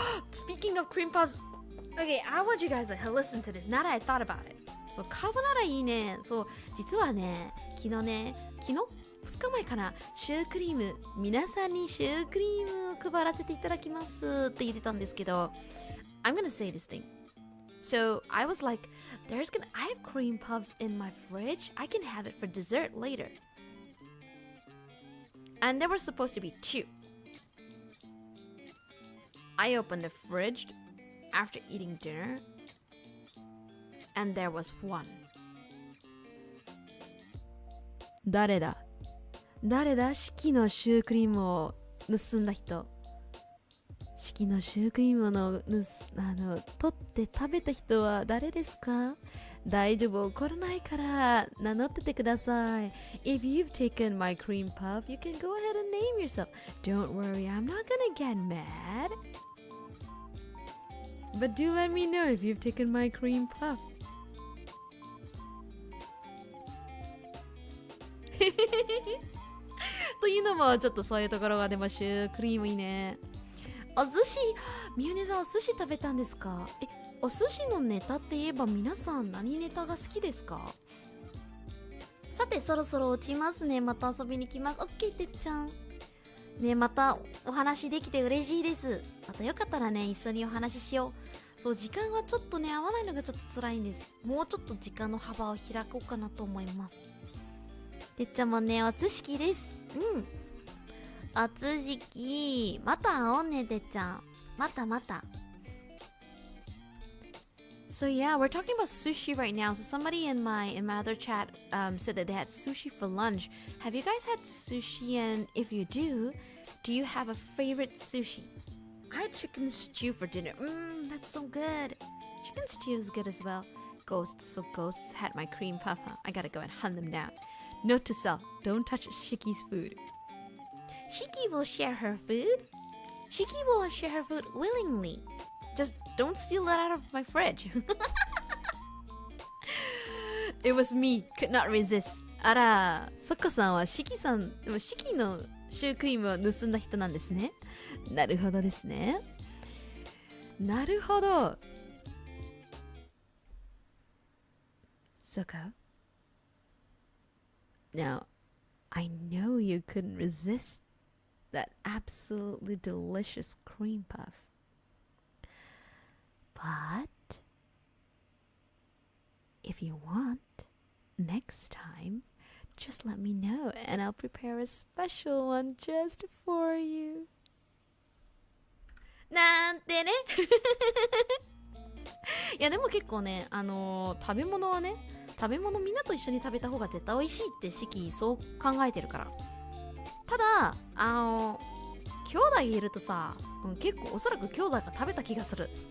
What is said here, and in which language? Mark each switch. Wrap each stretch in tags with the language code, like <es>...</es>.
<en>Speaking of cream puffs, okay, I want you guys to listen to this. Now that I thought about it.</en> <ja>そう、カーボナーラいいね。そう、実はね、昨日2日前かな、シュークリーム、皆さんにシュークリームを配らせていただきますって言ってたんですけど、</ja> <en>I'm gonna say this thing. So I was like, I have cream puffs in my fridge. I can have it for dessert later. And there were supposed to be 2. I opened the fridge after eating dinner, and there was 1.</en> <ja>誰だShykyのシュークリームを盗んだ人。 Shykyのシュークリームの取って食べた人は誰ですか？大丈夫、怒らないから名乗っててください。</ja> <en>If you've taken my cream puff, you can go ahead and name yourself. Don't worry, I'm not gonna get mad. But do let me know if you've taken my cream puff.</en> <ja>というのもちょっとそういうところがでもシュークリームいいね。お寿司、みゆねさんお寿司食べたんですか？お寿司のネタって言えば皆さん何ネタが好きですか？さてそろそろ落ちますね。また遊びに来ます。オッケーてっちゃんね、またお話できて嬉しいです。またよかったらね一緒にお話ししよう。そう、時間がちょっとね合わないのがちょっと辛いんです。もうちょっと時間の幅を開こうかなと思います。てっちゃんもねおつしきです。おつしきまた会おうねてっちゃん。また。</ja> <en>So yeah, we're talking about sushi right now. So somebody in my other chat said that they had sushi for lunch. Have you guys had sushi? And if you do you have a favorite sushi? I had chicken stew for dinner. That's so good. Chicken stew is good as well. Ghosts had my cream puff. I gotta go and hunt them down. Note to self: don't touch Shayky's food. Shyky will share her food. Shyky will share her food willingly. Just don't steal it out of my fridge. It was me. Could not resist.</en> <ja>あら、そっかさんはShykyのシュークリームを盗んだ人なんですね。なるほどですね。なるほど。 Soko.</ja> <en>Now, I know you couldn't resist that absolutely delicious cream puff. But if you want, next time, just let me know and I'll prepare a special one just for you.</en> <ja>なんてね。いやでも結構ね、食べ物はね、食べ物みんなと一緒に食べた方が絶対美味しいってShykyそう考えてるから。ただ兄弟いるとさ、結構おそらく兄弟が食べた気がする。</ja>